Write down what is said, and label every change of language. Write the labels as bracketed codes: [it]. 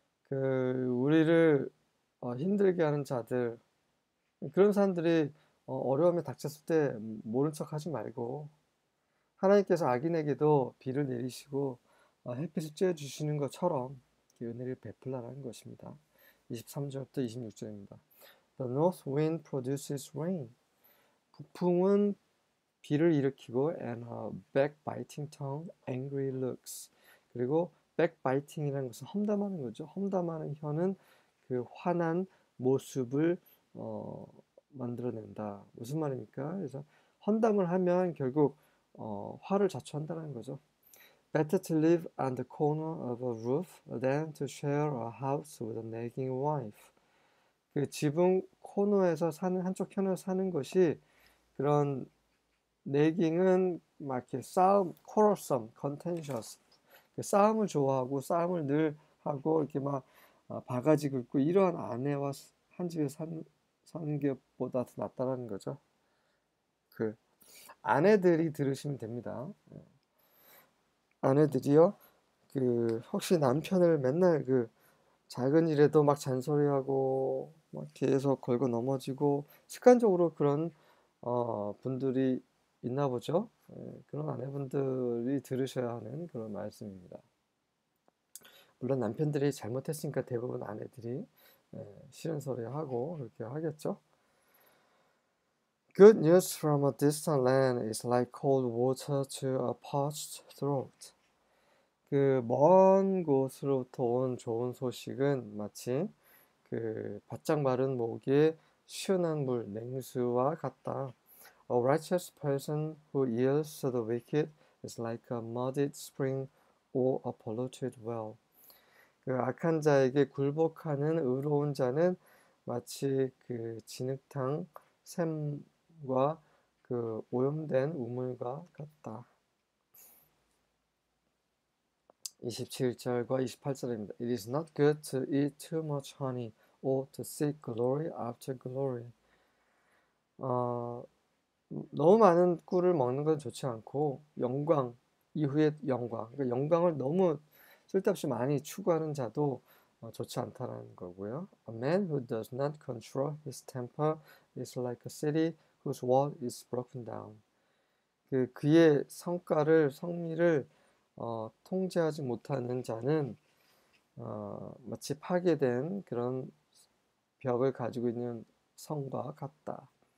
[ko] 우리를 힘들게 하는 자들, 그런 사람들이 어려움에 닥쳤을 때 모른 척 하지 말고 하나님께서 악인에게도 비를 내리시고 햇빛을 쬐어 주시는 것처럼 은혜를 베풀라는 것입니다. 23절부터 26절입니다. [en] The north wind produces rain. [ko] 북풍은 비를 일으키고 [en] and a backbiting tongue, angry looks. [ko] 그리고 backbiting이라는 것은 험담하는 거죠. 험담하는 혀는 그 화난 모습을 만들어낸다. 무슨 말입니까? 그래서 험담을 하면 결국 화를 자초한다는 거죠. [en] Better to live on the corner of a roof than to share a house with a nagging wife. [ko] 그 지붕 코너에서 사는 한쪽 편에서 사는 것이 그런 nagging은 막 이렇게 싸움, quarrelsome, contentious. 싸움을 좋아하고 싸움을 늘 하고 이렇게 막 바가지 긁고 이러한 아내와 한 집에 사는 것보다 더 낫다라는 거죠. 아내들이 들으시면 됩니다. 아내들이요, 혹시 남편을 맨날 작은 일에도 막 잔소리하고 막 계속 걸고 넘어지고 습관적으로 그런 분들이 있나 보죠. 그런 아내분들이 들으셔야 하는 그런 말씀입니다. 물론 남편들이 잘못했으니까 대부분 아내들이 싫은 소리 하고 그렇게 하겠죠. [en] Good news from a distant land is like cold water to a parched throat. [ko] 먼 곳으로부터 온 좋은 소식은 마치 바짝 마른 목에 시원한 물, 냉수와 같다. [en] A righteous person who yields to the wicked is like a muddied spring or a polluted well. [ko] 악한 자에게 굴복하는 의로운 자는 마치 진흙탕 샘과 오염된 우물과 같다. 27절과 28절입니다. [en] It is not good to eat too much honey or to seek glory after glory. [ko] 너무 많은 꿀을 먹는 건 좋지 않고 영광 이후의 영광, 그러니까 영광을 너무 쓸데없이 많이 추구하는 자도 좋지 않다는 거고요. [en] A man who does not control his temper is like a city whose wall is broken down. [ko] 그의 성미를 통제하지 못하는 자는 마치 파괴된 그런 벽을 가지고 있는 성과 같다.